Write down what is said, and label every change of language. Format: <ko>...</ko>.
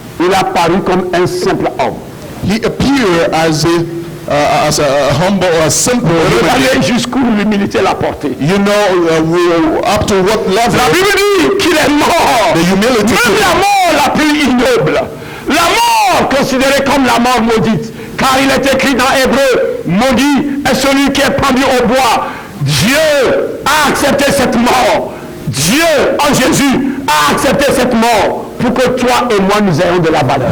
<fr>Il a paru comme un simple homme.</fr> <en>He appeared as a humble, a simple human.</en> <fr>Regardez jusqu'où l'humilité l'a porté.</fr> <en>You know, up to what level.</en> <fr>La Bible dit qu'il est mort.</fr> <en>The humility.</en> <fr>Même la mort la plus ignoble. La mort considérée comme la mort maudite. Car il est écrit dans Hébreu, maudit est celui qui est pendu au bois. Dieu a accepté cette mort. Dieu, en Jésus, a accepté cette mort pour que toi et moi nous ayons de la valeur.</fr>